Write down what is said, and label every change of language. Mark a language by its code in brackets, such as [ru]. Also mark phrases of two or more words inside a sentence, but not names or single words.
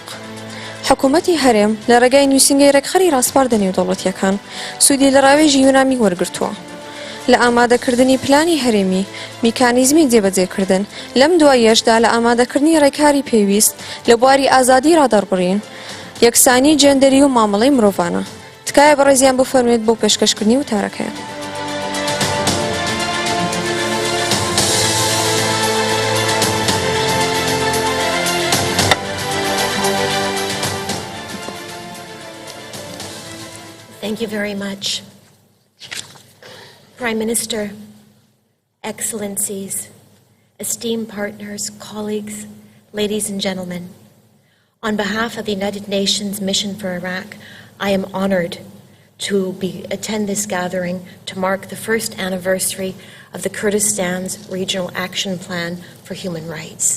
[ckb] حکوومەتی هەرێم لە ڕێگای نووسینگەی ڕێکخەری ڕاستپاردە نێودەوڵەتیەکان سوودی لە ڕاوێژی یونامی وەرگرتووە. لە ئامادەکردنی پلانی هەرێمی میکانیزمی جێبەجێکردن لەم دوایەشدا لە ئامادەکردنی ڕێکاری پێویست لە بواری ئازادی ڕادەربڕین، یەکسانی جێندەری و مامەڵەی مرۆڤانە. تکایە بەڕێزیان بفەرمێت بۆ پێشکەشکردنی وتارەکەیان. [en] Thank you very much. Prime Minister, Excellencies, esteemed partners, colleagues, ladies and gentlemen, on behalf of the United Nations Mission for Iraq, I am honored to attend this gathering to mark the first anniversary of the Kurdistan's Regional Action Plan for Human Rights.